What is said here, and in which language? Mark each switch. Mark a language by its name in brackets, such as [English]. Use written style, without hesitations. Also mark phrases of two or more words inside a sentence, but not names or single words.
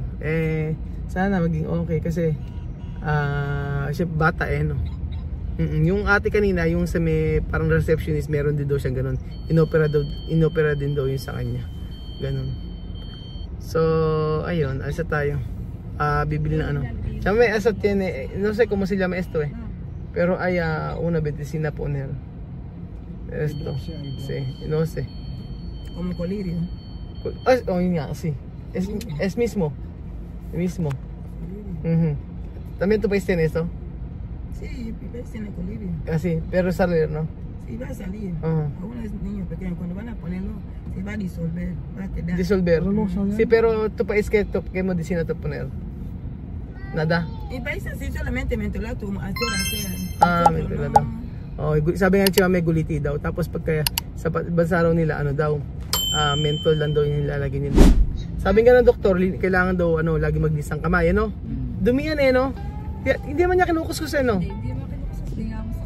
[Filipino] Sana maging okay kasi, bata no? Yung ate kanina, yung sa may parang receptionist, meron din daw siyang ganun. Inopera din daw yun sa kanya. Ganun. So, ayun, asa tayo. Bibili na ano. Siya may asat yan [Spanish] no sé cómo se llama esto Pero hay una medicina poner. Esto. Sí, no sé. Como colirio. [Filipino] Yun nga, [Spanish] sí. Es mismo. Mismo. ¿También tu país tiene esto? Sí, Pipes tiene colirio. Sí, pero salir, ¿no? Sí, va a salir. Algunos niños pequeños, cuando van a ponerlo, se va a disolver. Va a quedar. Disolver. Sí, pero tu país, ¿qué medicina te poner? Nada? Mi país así solamente mentolato, hacer. Mentolato. [Filipino] Sabi nga siya may guliti daw. Tapos pagka sa bansa raw nila, ano daw, mentol lang daw yung nilalagay nila. Sabi nga ng doktor, kailangan daw lagi maglisang kamay, no? Dumi yan no? Hindi man niya kinukuskus Hindi naman kinukuskus, hindi nga masakit.